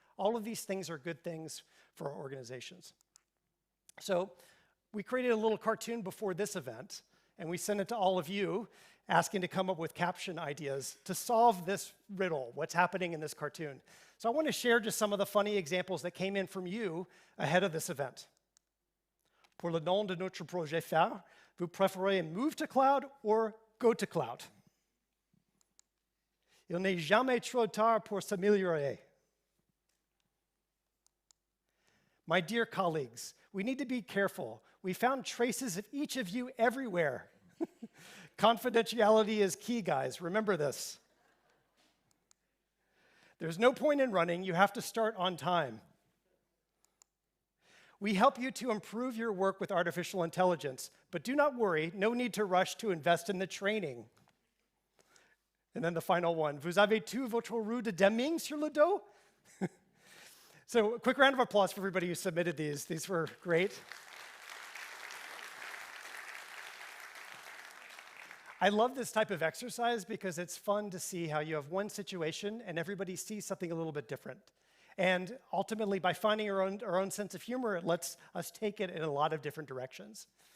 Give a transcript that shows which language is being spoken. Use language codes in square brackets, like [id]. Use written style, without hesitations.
[en] All of these things are good things for our organizations. So we created a little cartoon before this event, and we sent it to all of you, asking to come up with caption ideas to solve this riddle, what's happening in this cartoon. So I want to share just some of the funny examples that came in from you ahead of this event. [fr] Pour le nom de notre projet phare, vous préférez [en] move to cloud or go to cloud? [fr] Il n'est jamais trop tard pour s'améliorer. [en] My dear colleagues, we need to be careful. We found traces of each of you everywhere. Confidentiality is key, guys. Remember this. There's no point in running. You have to start on time. We help you to improve your work with artificial intelligence, but do not worry, no need to rush to invest in the training. [fr] And then the final one, vous avez tout votre roue de Deming sur le dos? [en] So a quick round of applause for everybody who submitted these. These were great. I love this type of exercise because it's fun to see how you have one situation and everybody sees something a little bit different. And ultimately, by finding our own sense of humor, it lets us take it in a lot of different directions.